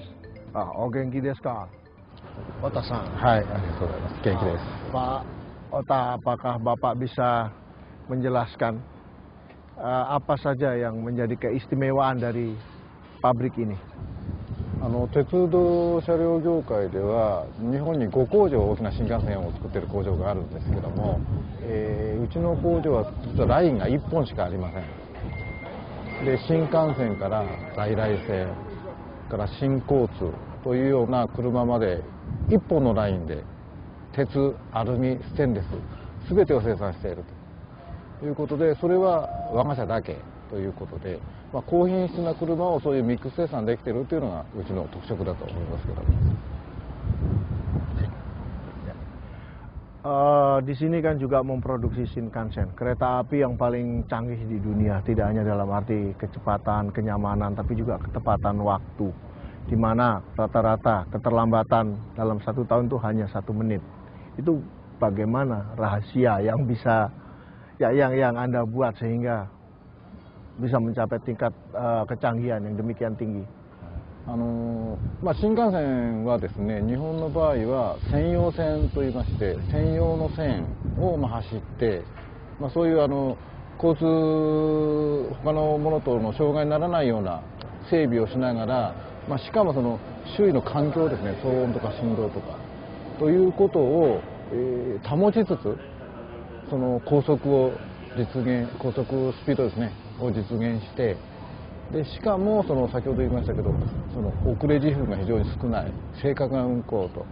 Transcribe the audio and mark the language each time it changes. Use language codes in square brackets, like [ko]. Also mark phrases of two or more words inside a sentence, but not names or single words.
[ja] お元気ですか？Ota-san. はい、元気です. [id] Pak Ota, apakah Bapak bisa menjelaskan apa saja yang menjadi keistimewaan dari pabrik ini? [ja] 鉄道車両業界では日本に5工場大きな新幹線を作っている工場があるんですけども、うちの工場は実はラインが1本しかありません。で、新幹線から在来線から新交通というような車まで1本のラインで鉄、アルミ、ステンレス全てを生産しているということで、それは我が社だけということで、高品質な車をそういうミックス生産できているというのがうちの特色だと思いますけども。 [id] Di sini kan juga memproduksi Shinkansen, kereta api yang paling canggih di dunia, tidak hanya dalam arti kecepatan, kenyamanan, tapi juga ketepatan waktu di mana rata-rata keterlambatan dalam 1 tahun itu hanya 1 menit. Itu bagaimana rahasia yang bisa yang Anda buat sehingga bisa mencapai tingkat kecanggihan yang demikian tinggi? [ja] 新幹線はですね、日本の場合は専用線といいまして、専用の線を走って、そういう交通他のものとの障害にならないような整備をしながら、しかもその周囲の環境ですね、騒音とか振動とかということを、保ちつつ、その高速スピードですねを実現して、でしかもその先ほど言いましたけど、その遅れ自負が非常に少ない正確な運行